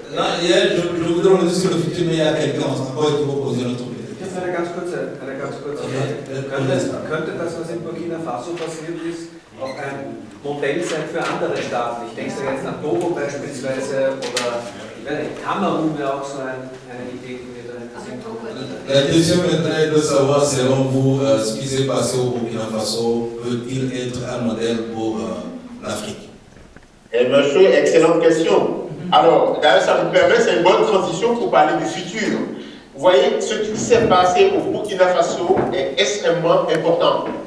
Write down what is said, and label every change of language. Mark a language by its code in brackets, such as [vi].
[fr] Là, je voudrais revenir sur le futur, mais il y a quelqu'un, on ne peut pas poser notre question. [de] Jetzt eine ganz kurze Frage. Könnte das, was in Burkina Faso passiert ist, auch ein Modell sein für andere Staaten? Ich denke jetzt an Togo beispielsweise oder Kamerun wäre auch so eine Idee, die wir da interessiert. [fr] La question est de savoir, selon vous, ce qui s'est passé au Burkina Faso peut-il être un modèle pour l'Afrique? Eh bien, excellente question. Alors, d'ailleurs, ça nous permet, c'est une bonne transition pour parler du futur. Vous voyez, ce qui s'est passé au Burkina Faso est extrêmement important.